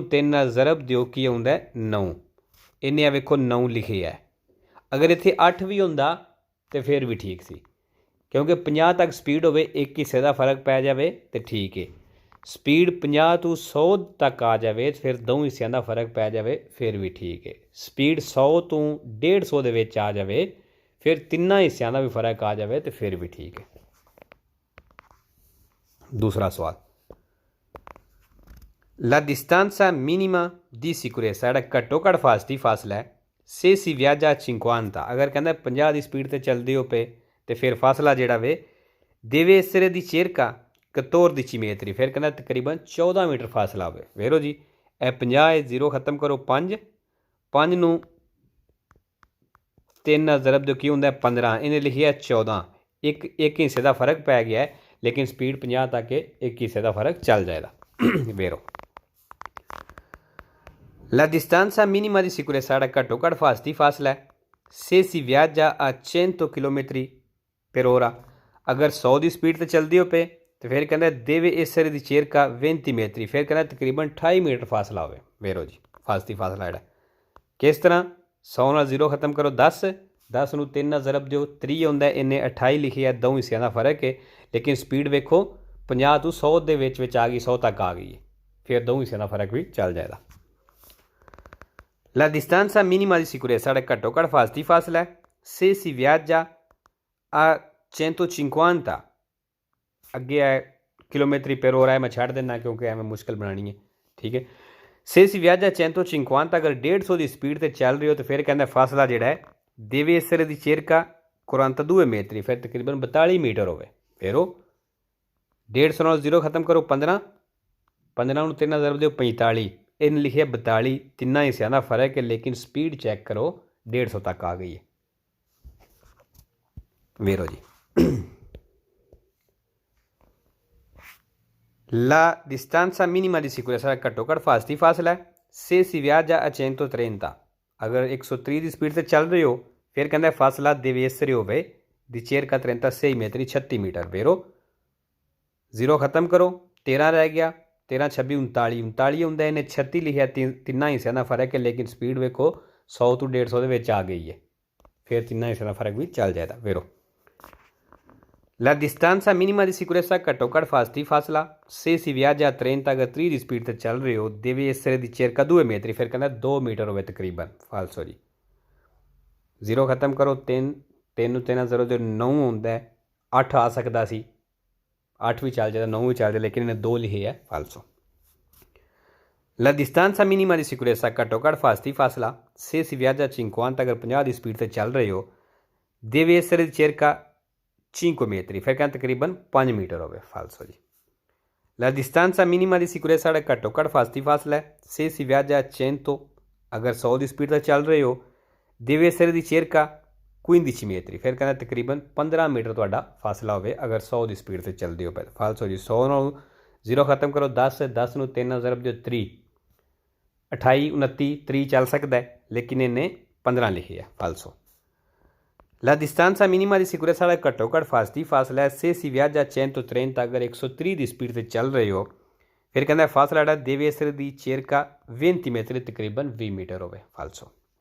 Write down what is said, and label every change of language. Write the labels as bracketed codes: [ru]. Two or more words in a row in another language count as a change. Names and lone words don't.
[pa] 3 ਨਾਲ ਜ਼ਰਬ ਦਿਓ ਕੀ ਆਉਂਦਾ 9 ਇਹਨੇ ਆ ਵੇਖੋ 9 ਲਿਖਿਆ ਹੈ ਅਗਰ ਇੱਥੇ 8 ਵੀ ਹੁੰਦਾ ਤੇ ਫਿਰ ਵੀ ਠੀਕ ਸੀ ਕਿਉਂਕਿ 50 ਤੱਕ ਸਪੀਡ ਹੋਵੇ ਇੱਕ ਹਿੱਸੇ ਦਾ ਫਰਕ ਪੈ ਜਾਵੇ ਤੇ ਠੀਕ ਹੈ ਸਪੀਡ 50 ਤੋਂ 100 ਤੱਕ ਆ ਜਾਵੇ ਫਿਰ ਦੋ ਹਿੱਸਿਆਂ ਦਾ ਫਰਕ ਪੈ ਜਾਵੇ ਫਿਰ ਵੀ ਠੀਕ ਹੈ ਸਪੀਡ 100 ਤੋਂ 150 ਦੇ ਵਿੱਚ ਆ ਜਾਵੇ ਫਿਰ ਤਿੰਨਾਂ ਹਿੱਸਿਆਂ ਦਾ ਵੀ ਫਰਕ ਆ ਜਾਵੇ ਤੇ ਫਿਰ ਵੀ ਠੀਕ ਹੈ ਦੂਸਰਾ ਸਵਾਲ [it] La distanza minima di sicurezza [pa] ਜਿਹੜਾ ਘੱਟੋ ਘੱਟ ਫਾਸਲਾ ਹੈ [it] se si viaggia a 50 [pa] ਅਗਰ ਕਹਿੰਦਾ 50 ਦੀ ਸਪੀਡ ਤੇ ਚੱਲਦੇ ਹੋ ਪਏ ਤੇ ਫਿਰ ਫਾਸਲਾ ਜਿਹੜਾ ਵੇ [it] deve essere di circa 14 metri [pa] ਫਿਰ ਕਹਿੰਦਾ ਤਕਰੀਬਨ 14 ਮੀਟਰ ਫਾਸਲਾ ਹੋਵੇ ਵੇਰੋ ਜੀ ਇਹ 50 ਹੈ 0 ਖਤਮ ਕਰੋ 5 ਨੂੰ 3 ਨਾਲ ਜ਼ਰਬ ਦਿਓ ਕੀ ਹੁੰਦਾ 15 ਇਹਨੇ ਲਿਖਿਆ 14 ਇੱਕ ਹਿੱਸੇ ਦਾ ਫਰਕ ਪੈ ਗਿਆ ਹੈ ਲੇਕਿਨ ਸਪੀਡ 50 ਤੱਕ ਇੱਕ ਹਿੱਸੇ ਦਾ ਫਰਕ ਚੱਲ ਜਾਏਗਾ [it] vero La distanza minima di sicurezza era [pa] ਘੱਟੋ ਘੱਟ ਫਾਸਲਾ ਹੈ [it] se si viaggia a 100 km per ora [pa] ਅਗਰ 100 ਦੀ ਸਪੀਡ ਤੇ ਚੱਲਦੀ ਹੋ ਪਏ ਤੇ ਫਿਰ ਕਹਿੰਦਾ [it] deve essere di circa 20 metri [pa] ਫਿਰ ਕਹਿੰਦਾ ਤਕਰੀਬਨ 28 ਮੀਟਰ ਫਾਸਲਾ ਹੋਵੇ ਵੇਰੋ ਜੀ ਫਾਸਲਾ ਜਿਹੜਾ ਕਿਸ ਤਰ੍ਹਾਂ 100 ਨਾਲ 0 ਖਤਮ ਕਰੋ 10 ਨੂੰ 3 ਨਾਲ ਜ਼ਰਬ ਦਿਓ 3 ਹੁੰਦਾ ਇਹਨੇ 28 ਲਿਖਿਆ ਦੋ ਹਿੱਸਿਆਂ ਦਾ ਫਰਕ ਹੈ ਲੇਕਿਨ ਸਪੀਡ ਵੇਖੋ 50 ਤੋਂ 100 ਦੇ ਵਿੱਚ ਆ ਗਈ 100 ਤੱਕ ਆ ਗਈ ਹੈ ਫਿਰ ਦੋ ਹਿੱਸਿਆਂ ਦਾ ਫਰਕ ਵੀ ਚੱਲ ਜਾਏਗਾ [it] La distanza minima di sicurezza era [pa] ਘੱਟੋ ਘੱਟ ਫਾਸਲਾ ਹੈ [it] se si viaggia a 150 [pa] ਅੱਗੇ ਹੈ ਕਿਲੋਮੀਟਰ [it] per ora [pa] ਹੈ ਮੈਂ ਛੱਡ ਦਿੰਦਾ ਕਿਉਂਕਿ ਐਵੇਂ ਮੁਸ਼ਕਿਲ ਬਣਾਉਣੀ ਹੈ ਠੀਕ ਹੈ [it] se si viaggia a 150 [pa] ਅਗਰ 150 ਦੀ ਸਪੀਡ ਤੇ ਚੱਲ ਰਹੇ ਹੋ ਤਾਂ ਫਿਰ ਕਹਿੰਦਾ ਫਾਸਲਾ ਜਿਹੜਾ ਹੈ [it] deve essere di circa 42 metri [pa] ਫਿਰ ਤਕਰੀਬਨ 42 ਮੀਟਰ ਹੋਵੇ ਫਿਰ ਉਹ 150 ਨਾਲ 0 ਖਤਮ ਕਰੋ 15 ਨੂੰ 3 ਨਾਲ ਜ਼ਰਬ ਦਿਓ 45 ਇਹਨੇ ਲਿਖਿਆ 42 ਤਿੰਨਾਂ ਹਿੱਸਿਆਂ ਦਾ ਫਰਕ ਹੈ ਲੇਕਿਨ ਸਪੀਡ ਚੈੱਕ ਕਰੋ 150 ਤੱਕ ਆ ਗਈ ਹੈ [it] ਵੇਰੋ ਜੀ La distanza minima di sicurezza [pa] ਘੱਟੋ ਘੱਟ ਫਾਸਲਾ ਹੈ [it] se si viaggia a 130 [pa] ਅਗਰ 130 ਦੀ ਸਪੀਡ ਤੇ ਚੱਲ ਰਹੇ ਹੋ ਫਿਰ ਕਹਿੰਦਾ ਫਾਸਲਾ [it] deve essere [pa] ਹੋਵੇ [it] di circa 36 metri [pa] 36 ਮੀਟਰ ਵੇਰੋ 0 ਖਤਮ ਕਰੋ 13 ਰਹਿ ਗਿਆ 13 26 39 ਹੁੰਦਾ ਇਹਨੇ 36 ਲਿਖਿਆ ਤਿੰਨਾਂ ਹਿੱਸਿਆਂ ਦਾ ਫਰਕ ਹੈ ਲੇਕਿਨ ਸਪੀਡ ਵੇਖੋ 100 ਤੋਂ 150 ਦੇ ਵਿੱਚ ਆ ਗਈ ਹੈ ਫਿਰ ਤਿੰਨਾਂ ਹਿੱਸਿਆਂ ਦਾ ਫਰਕ ਵੀ ਚੱਲ ਜਾਏਗਾ [it] vero La distanza minima di sicurezza [pa] ਘੱਟੋ ਘੱਟ ਫਾਸਲਾ [it] se si viaggia a 30 [pa] ਅਗਰ 30 ਦੀ ਸਪੀਡ ਤੇ ਚੱਲ ਰਹੇ ਹੋ [it] deve essere di circa 2 metri [pa] ਫਿਰ ਕਹਿੰਦਾ 2 ਮੀਟਰ ਹੋਵੇ ਤਕਰੀਬਨ ਫਾਲਸੋ ਜੀ 0 ਖਤਮ ਕਰੋ 3 ਨੂੰ 3 0 ਦੇ 9 ਹੁੰਦਾ 8 ਆ ਸਕਦਾ ਸੀ 8 ਵੀ ਚੱਲ ਜਾਂਦਾ 9 ਵੀ ਚੱਲ ਜਾਂਦਾ ਲੇਕਿਨ ਇਹਨੇ 2 ਲਿਖੇ ਹੈ [it] falso La distanza minima di sicurezza [pa] ਘੱਟੋ ਘੱਟ ਫਾਸਲਾ [it] se si viaggia a 50 [pa] ਅਗਰ 50 ਦੀ ਸਪੀਡ ਤੇ ਚੱਲ ਰਹੇ ਹੋ [it] deve essere di circa 5 metri [pa] ਫਿਰ ਕਹਿੰਦਾ ਤਕਰੀਬਨ 5 ਮੀਟਰ ਹੋਵੇ ਫਾਲਸੋ ਜੀ [it] La distanza minima di sicurezza era [pa] ਘੱਟੋ ਘੱਟ ਫਾਸਲਾ ਹੈ [it] se si viaggia a 100 [pa] ਅਗਰ 100 ਦੀ ਸਪੀਡ ਤੇ ਚੱਲ ਰਹੇ ਹੋ [it] deve essere di circa 15 metri [pa] ਫਿਰ ਕਹਿੰਦਾ ਤਕਰੀਬਨ 15 ਮੀਟਰ ਤੁਹਾਡਾ ਫਾਸਲਾ ਹੋਵੇ ਅਗਰ 100 ਦੀ ਸਪੀਡ ਤੇ ਚੱਲਦੇ ਹੋ ਪਹਿਲਾਂ ਫਾਲਸੋ ਜੀ 100 ਨੂੰ 0 ਖਤਮ ਕਰੋ 10 ਨੂੰ 3 ਨਾਲ ਜ਼ਰਬ ਦਿਓ 3 28 29 30 ਚੱਲ ਸਕਦਾ ਲੇਕਿਨ ਇਹਨੇ 15 ਲਿਖੇ ਹੈ [it] falso La distanza minima di sicurezza era [pa] ਘੱਟੋ ਘੱਟ ਫਾਸਲਾ ਹੈ [it] se si viaggia a 130 [pa] ਅਗਰ 130 ਦੀ ਸਪੀਡ ਤੇ ਚੱਲ ਰਹੇ ਹੋ ਫਿਰ ਕਹਿੰਦਾ ਫਾਸਲਾ ਜਿਹੜਾ [it] deve essere di circa 20 metri [pa] ਤਕਰੀਬਨ 20 ਮੀਟਰ ਹੋਵੇ ਫਾਲਸੋ